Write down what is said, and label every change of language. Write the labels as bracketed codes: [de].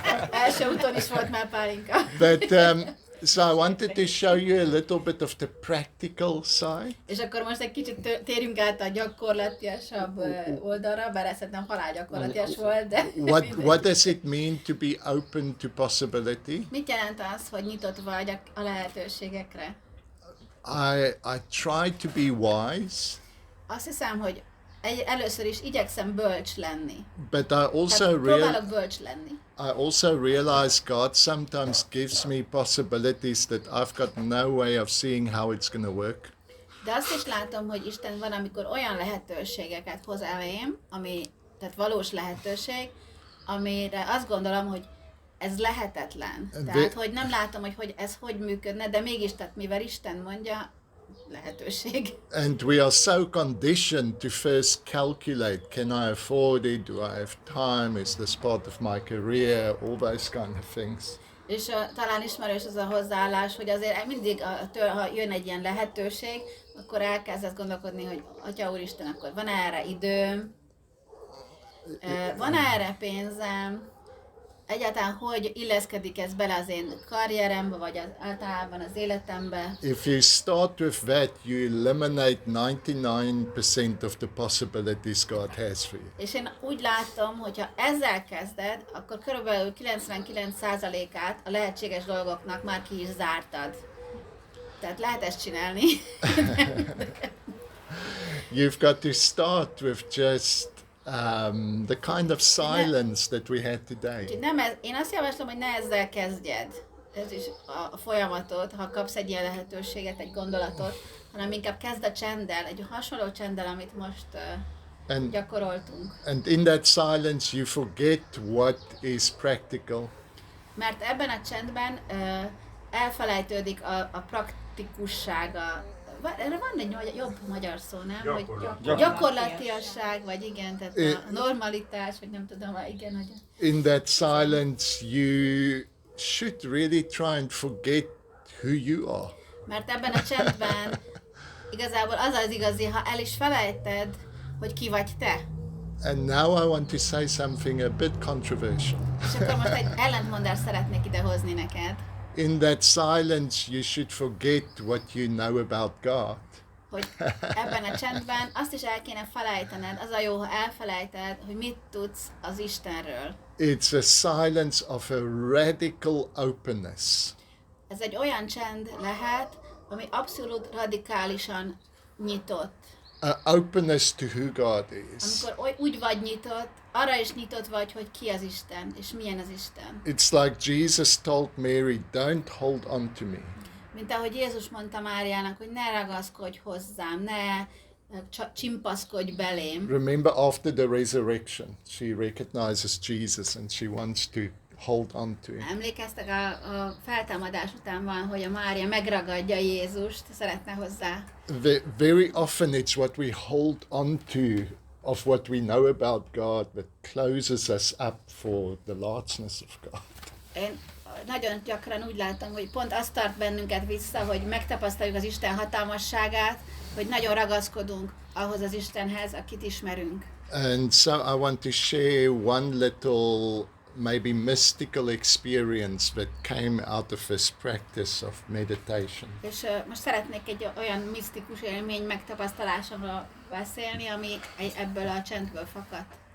[hu] Első úton is volt már pálinka. [en] But so I wanted to show you a little bit of the practical side. [hu] És akkor most egy kicsit térjünk át a gyakorlatiasabb oldalra, bár ez nem halálgyakorlatias volt, de... [en] What does it mean to be open to possibility? [hu] Mit jelent az, hogy nyitott vagy a lehetőségekre? [en] I try to be wise. [hu] Azt hiszem, hogy először is igyekszem bölcs lenni. [en] But I also [hu] próbálok bölcs lenni. [en] I also realize God sometimes gives me possibilities that I've got no way of seeing how it's going to work. [hu] De azt is látom, hogy Isten van, amikor olyan lehetőségeket hoz elém, tehát valós lehetőség, amire azt gondolom, hogy ez lehetetlen. Tehát, hogy nem látom, hogy ez hogy működne, de mégis, tehát mivel Isten mondja, lehetőség. [en] And we are so conditioned to first calculate, can I afford it, do I have time, is this part of my career, all those kind of things. [hu] És talán ismerős az a hozzáállás, hogy azért mindig, ha jön egy ilyen lehetőség, akkor elkezdesz gondolkodni, hogy Atya Úristen, akkor van erre időm, van erre pénzem, egyáltalán hogy illeszkedik ez bele az én karrierembe, vagy általában az életembe. [en] If you start with that, you eliminate 99% of the possibilities God has for you. [hu] És én úgy látom, hogy ha ezzel kezded, akkor körülbelül 99%-át a lehetséges dolgoknak már ki is zártad. Tehát lehet ezt csinálni. [en] You've got to start with just the kind of silence that we had today. [hu] Én azt javaslom, hogy ne ezzel kezdjed. Ez is a folyamatot, ha kapsz egy ilyen lehetőséget, egy gondolatot, hanem inkább kezd a csenddel, egy hasonló csenddel, amit most gyakoroltunk. [en] And in that silence you forget what is practical. [hu] Mert ebben a csendben elfelejtődik a praktikussága. Erre van egy jobb magyar szó, nem? Hogy gyakorlatiasság, vagy igen, tehát a normalitás, vagy nem tudom, igen, hogy... [en] In that silence you should really try and forget who you are. [hu] Mert ebben a csendben igazából az az igazi, ha el is felejted, hogy ki vagy te. [en] And now I want to say something a bit controversial. [hu] És akkor most egy ellentmondást szeretnék idehozni neked. [en] In that silence you should forget what you know about God. [hu] Hogy ebben a csendben azt is el kéne felejtened, az a jó, ha elfelejted, hogy mit tudsz az Istenről. [en] It's a silence of a radical openness. [hu] Ez egy olyan csend lehet, ami abszolút radikálisan nyitott. [en] Openness to who God is. [hu] Amikor úgy vagy nyitott, arra is nyitott vagy, hogy ki az Isten, és milyen az Isten. [en] It's like Jesus told Mary, don't hold on to me. [hu] Mint ahogy Jézus mondta Máriának, hogy ne ragaszkodj hozzám, ne csimpaszkodj belém. [en] Remember after the resurrection, she recognizes Jesus and she wants to hold on to him. [hu] Emlékeztek, a feltámadás után van, hogy a Mária megragadja Jézust, szeretne hozzá. [en] Very often it's what we hold on to of what we know about God that closes us up for the largeness of God. [hu] Én nagyon gyakran úgy látom, hogy pont azt tart bennünket vissza, hogy megtapasztaljuk az Isten hatalmasságát, hogy nagyon ragaszkodunk ahhoz az Istenhez, akit ismerünk. [en] And so I want to share one little maybe mystical experience that came out of this practice of meditation. [hu] És most szeretnék egy olyan misztikus élmény megtapasztalásomról beszélni, ami ebből a csendből fakadt.